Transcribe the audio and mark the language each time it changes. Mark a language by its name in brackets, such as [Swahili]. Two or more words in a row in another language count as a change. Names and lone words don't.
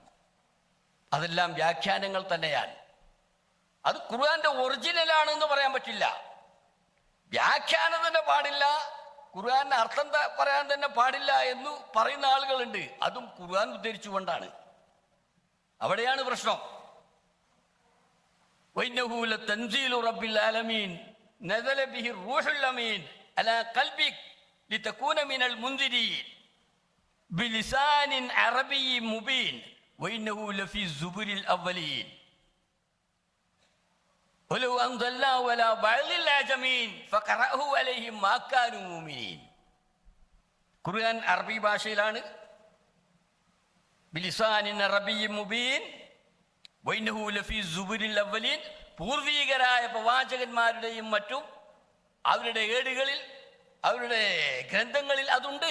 [Malayalam] അതെല്ലാം വ്യാഖ്യാനങ്ങൾ തന്നെയാണ്. അത് ഖുർആന്റെ ഒറിജിനലാണെന്ന് പറയാൻ പറ്റില്ല. വ്യാഖ്യാനം തന്നെ പാടില്ല, ഖുർആന്റെ അർത്ഥം പറയാൻ തന്നെ പാടില്ല എന്ന് പറയുന്ന ആളുകളുണ്ട്. അതും ഖുർആൻ ഉദ്ധരിച്ചുകൊണ്ടാണ്. അവിടെയാണ് പ്രശ്നം. [Arabic] وإنه لتنزيل رب العالمين نزل به الروح الأمين على قلبك لتكون من المنذرين بلسان عربي مبين وإنه لفي الزبر الأولين ولو أنزلناه على بعض الأعجمين فقرأه عليهم ما كانوا مؤمنين. [Malayalam] ഖുർആൻ അറബി ഭാഷയിലാണ്. [Arabic] بلسان عربي مبين وإنه لفي زبر الأولين. [Malayalam] പൂർവീകരായ പ്രവാചകന്മാരുടെയും മറ്റും അവരുടെ ഏടുകളിൽ, അവരുടെ ഗ്രന്ഥങ്ങളിൽ അതുണ്ട്.